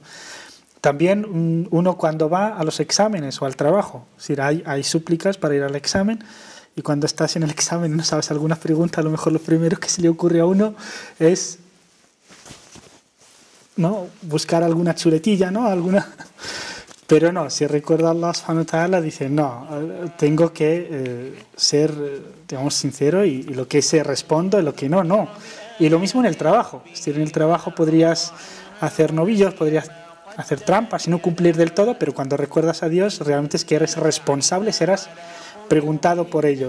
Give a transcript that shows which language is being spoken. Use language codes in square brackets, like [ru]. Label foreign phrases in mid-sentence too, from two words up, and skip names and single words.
[es] También uno cuando va a los exámenes o al trabajo, es decir, hay súplicas para ir al examen, y cuando estás en el examen y no sabes alguna pregunta, a lo mejor lo primero que se le ocurre a uno es, ¿no?, buscar alguna chuletilla, ¿no? Pero no, si recuerda a Allah [ar] سبحانه وتعالى, [es] dice, no, tengo que ser, digamos, sincero y lo que sé respondo y lo que no, no. Y lo mismo en el trabajo. Es decir, en el trabajo podrías hacer novillos, podrías hacer trampas y no cumplir del todo, pero cuando recuerdas a Dios, realmente es que eres responsable, serás preguntado por ello.